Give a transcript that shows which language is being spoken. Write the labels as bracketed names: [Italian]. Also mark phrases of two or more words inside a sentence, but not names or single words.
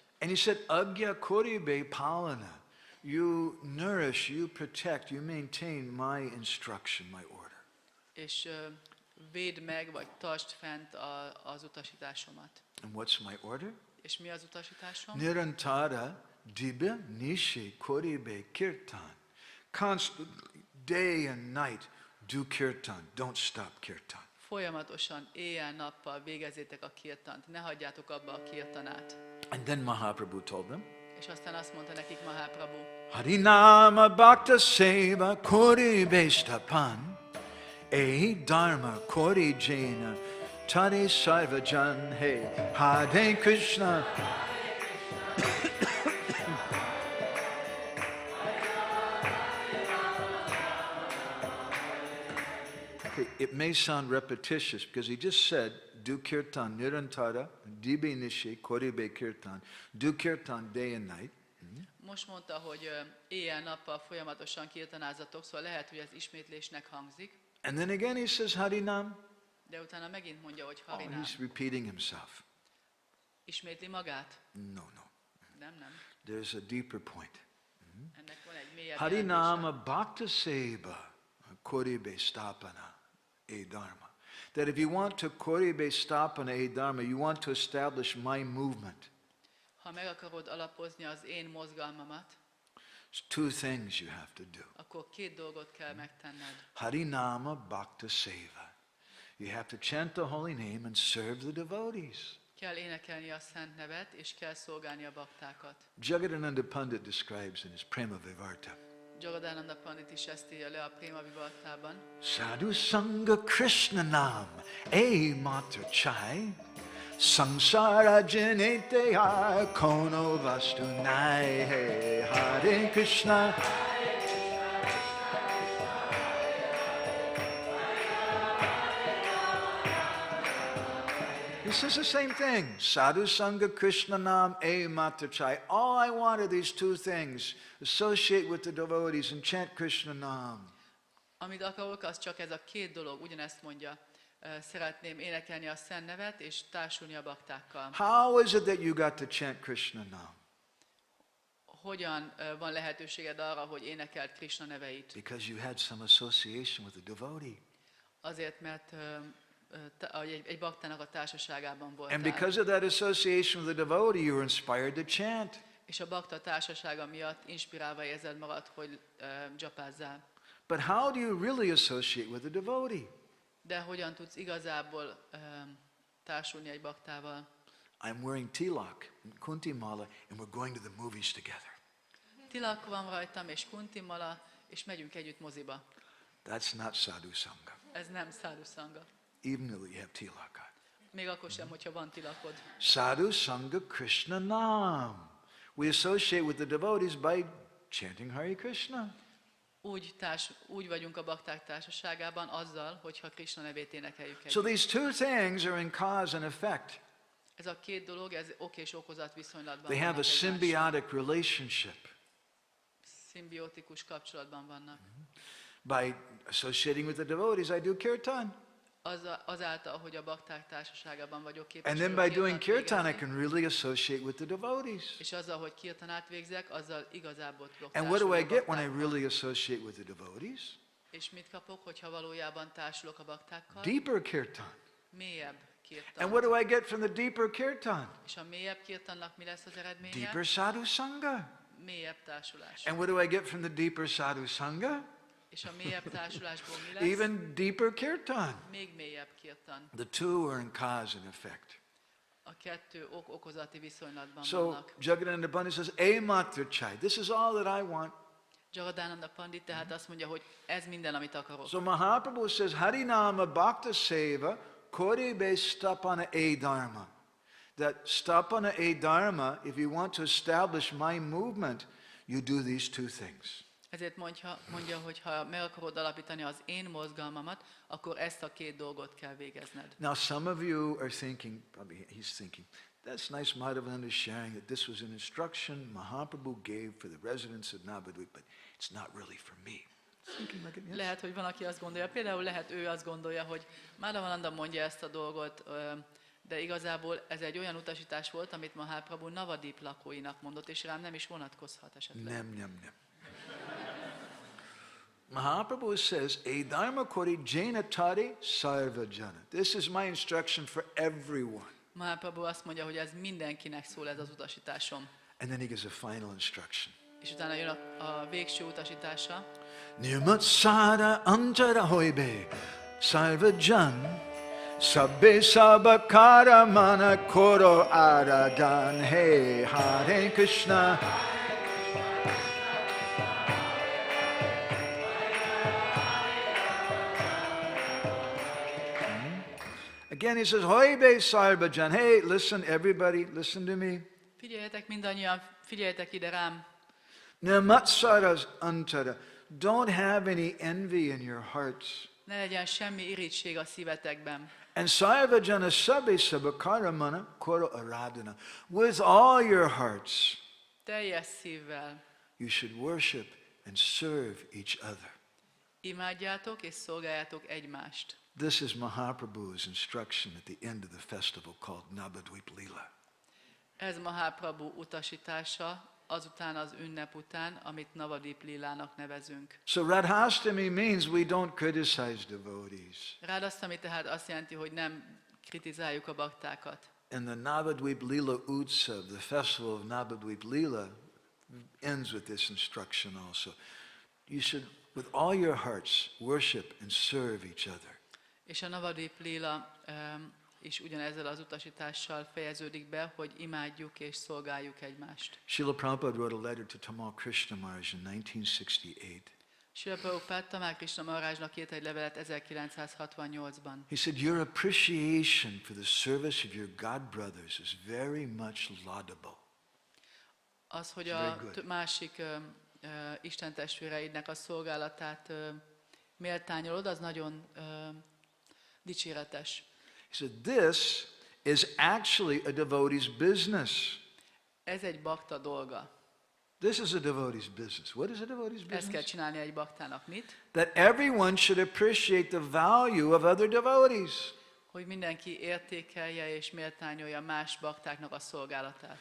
[English] And he said, [Bangla] আজ্ঞা করিবে পালন. [English] You nourish, you protect, you maintain my instruction, my order. [Hungarian] És védd meg, vagy tartsd fent az utasításomat. [English] And what's my order? [Hungarian] És mi az utasításom? [Bangla] নিরন্তর দিবা নিশি করিবে কীর্তন. [English] Constantly, day and night, do kirtan. Don't stop kirtan. [Hungarian] Folyamatosan éjjel-nappal végezzétek a kirtant. Ne hagyjátok abba a kirtanát. [English] And then Mahaprabhu told them, [Hungarian] És aztán azt mondta nekik Mahaprabhu, [Bangla] হরিনাম ভক্ত সেবা করি বেস্তাপন এ ধর্ম করি জাইনা তরি সর্বজন হে হরে কৃষ্ণ. [English] Okay, it may sound repetitious because he just said, do kirtan [Bangla] নিরন্তর, দিবে নিশি, করিবে কীর্তন. [English] Do kirtan day and night. [Hungarian] most mondta, hogy éjjel-nappal folyamatosan kirtanázzatok, szóval lehet, hogy ez ismétlésnek hangzik. [English] And then again he says Harinam. [Hungarian] De utána megint mondja, hogy [English] Oh, [Hungarian] Harinám. [English] he's repeating himself. [Hungarian] Ismétli magát? [English] No. [Hungarian] Nem. [English] There's a deeper point. [Hungarian] Ennek van egy mélyebb Harinama jelentése. [Bangla] ভক্ত সেবা করিবে স্থাপন এ ধর্ম. [English] That if you want to [Bangla] করিবে স্থাপন এ ধর্ম, [English] you want to establish my movement. [Hungarian] Ha meg akarod alapozni az én mozgalmamat, [English] There's two things you have to do. [Hungarian] akkor két dolgot kell megtenned. [Bangla] হরিনাম ভক্ত সেবা. [English] You have to chant the holy name and serve the devotees. [Hungarian] Kell énekelni a szent nevet, és kell szolgálni a baktákat. [English] Jagadananda Pandit describes in his Prema Vivarta. [Hungarian] Jagadananda Pandit is ezt írja le a Préma Vivartában. [Bangla] সাধু সঙ্গ কৃষ্ণ নাম এ মাত্র চাই সংসার জানেতে হা কোনো বস্তু নাই হে হরে কৃষ্ণ. [English] He says the same thing. [Bangla] সাধু সঙ্গ কৃষ্ণ নাম এ মাত্র চাই. [English] All I want are these two things. Associate with the devotees and chant Krishna Nam. [Hungarian] Amit akarok, az csak ez a két dolog, ugyanezt mondja. Szeretném énekelni a szent nevet, és társulni a baktákkal. [English] How is it that you got to chant Krishna Nam? [Hungarian] Hogyan van lehetőséged arra, hogy énekeld Krishna neveit? [English] Because you had some association with the devotee. [Hungarian] Azért, mert egy baktának a társaságában [English] And [Hungarian] voltál. [English] because of that association with the devotee, you were inspired to chant. [Hungarian] És a bakta társasága miatt inspirálva érzed magad, hogy dzsapázzál. [English] But how do you really associate with the devotee? [Hungarian] De hogyan tudsz igazából társulni egy baktával? [English] I'm wearing tilak and kunti mala, and we're going to the movies together. [Hungarian] Tilak van rajtam, és kuntimala, és megyünk együtt moziba. [English] That's not [Bangla] সাধু সঙ্গ, [Hungarian] Ez nem [Bangla] সাধু সঙ্গ. [English] even though you have tilaka. [Hungarian] Még akkor sem, hogyha van tilakod. [Bangla] সাধু সঙ্গ কৃষ্ণ নাম. [English] We associate with the devotees by chanting Hare Krishna. [Hungarian] Úgy vagyunk a bakták társaságában azzal, hogyha Krishna nevét énekeljük [English] So [Hungarian] együtt. [English] these two things are in cause and effect. [Hungarian] Ez a két dolog, ez ok és okozat viszonylatban [English] They have a [Hungarian] vannak egymással. [English] symbiotic relationship. [Hungarian] Szimbiotikus kapcsolatban vannak. [English] By associating with the devotees, I do kirtan. [Hungarian] Azáltal, hogy a bakták társaságában vagyok képes. [English] And then [Hungarian] vagyok [English] by doing [Hungarian] kirtant [English] kirtan, I [Hungarian] végezni, [English] can really associate with the devotees. [Hungarian] és azzal, hogy kirtanát végzek, azzal igazából tudok [English] And what do I [Hungarian] társulni a [English] get when I [Hungarian] baktákkal. [English] really associate with the devotees? [Hungarian] És mit kapok, hogyha valójában társulok a baktákkal? [English] Deeper kirtan. [Hungarian] Mélyebb [English] And [Hungarian] kirtan. [English] what do I get from the deeper kirtan? [Hungarian] És a mélyebb kirtannak mi lesz az eredménye? [English] Deeper [Bangla] সাধু সঙ্গ. [Hungarian] Mélyebb társulás. [English] And what do I get from the deeper [Bangla] সাধু সঙ্গ? [Hungarian] És a mélyebb társulásból mi lesz? [English] Even deeper kirtan. [Hungarian] Még mélyebb kirtan. [English] The two are in cause and effect. [Hungarian] A kettő okozati viszonylatban [English] So [Hungarian] vannak. [English] Jagadananda Pandit says, [Bangla] "এ মাত্র চাই. [English] This is all that I want." [Hungarian] Jagadananda Pandit tehát azt mondja, hogy ez minden, amit akarok. [English] So Mahaprabhu says, [Bangla] হরিনাম ভক্ত সেবা করিবে স্থাপন এ ধর্ম. [English] That [Bangla] স্থাপন এ ধর্ম, [English] if you want to establish my movement, you do these two things. [Hungarian] Ezért mondja, hogy ha meg akarod alapítani az én mozgalmamat, akkor ezt a két dolgot kell végezned. [English] Now some of you are thinking, probably he's thinking, that's nice Madhavananda sharing that this was an instruction Mahaprabhu gave for the residents of Navadvip, but it's not really for me. thinking like it, yes. [Hungarian] Lehet, hogy van, aki azt gondolja, például lehet ő azt gondolja, hogy Mādhavānanda mondja ezt a dolgot, de igazából ez egy olyan utasítás volt, amit Mahaprabhu Navadip lakóinak mondott, és rám nem is vonatkozhat esetleg. Nem. [English] Mahaprabhu says, [Bangla] "এ ধর্ম করি জাইনা তরি সর্ব জন." [English] This is my instruction for everyone. [Hungarian] Mahaprabhu azt mondja, hogy ez mindenkinek szól, ez az utasításom. [English] And then he gives a final instruction. [Hungarian] És utána jön a végső utasítása. [Bangla] নির্মৎসর অন্তর হইবে সর্ব জন সব্বে সবাকার মন করো আরাধন হে হরে কৃষ্ণ. [English] Again he says, [Bangla] হইবে সর্ব জন. [English] Hey, listen everybody, listen to me. [Hungarian] Figyeljetek mindannyian, figyeljetek ide rám. [Bangla] নির্মৎসরস অন্তর. [English] Don't have any envy in your hearts. [Hungarian] Ne legyen semmi irigység a szívetekben. [Bangla] And সর্বজন সব্বে সবাকারমন করো আরাধনা. [English] With all your hearts, [Hungarian] Teljes szívvel [English] you should worship and serve each other. [Hungarian] imádjátok és szolgáljátok egymást. [English] This is Mahaprabhu's instruction at the end of the festival called Navadvip Leela. [Hungarian] Ez Mahaprabhu utasítása azután az ünnep után, amit Navadip Lilának nevezünk. [English] So Radhastami means we don't criticize devotees. [Hungarian] Radhastami tehát azt jelenti, hogy nem kritizáljuk a baktákat. [English] And the Navadvip Leela Utsav, the festival of Navadvip Leela, ends with this instruction also. You should, with all your hearts, worship and serve each other. [Hungarian] És a Navadip Lila is ugyanezzel az utasítással fejeződik be, hogy imádjuk és szolgáljuk egymást. [English] Srila Prabhupada wrote a letter to Tamal Krishna Maharaj in 1968. [Hungarian] Srila Prabhupada Tamal Krishna Maharajnak írt egy levelet 1968-ban. [English] He said, your appreciation for the service of your God brothers is very much laudable. [Hungarian] Az, hogy a másik Isten testvéreidnek a szolgálatát méltányolod, az nagyon dicséretes. [English] He said, this is actually a devotee's business. [Hungarian] Ez egy bakta dolga. [English] This is a devotee's business. What is a devotee's [Hungarian] Ezt kell [English] business? [Hungarian] csinálni egy baktának. Mit? [English] That everyone should appreciate the value of other devotees. [Hungarian] Hogy mindenki értékelje és méltányolja más baktáknak a szolgálatát.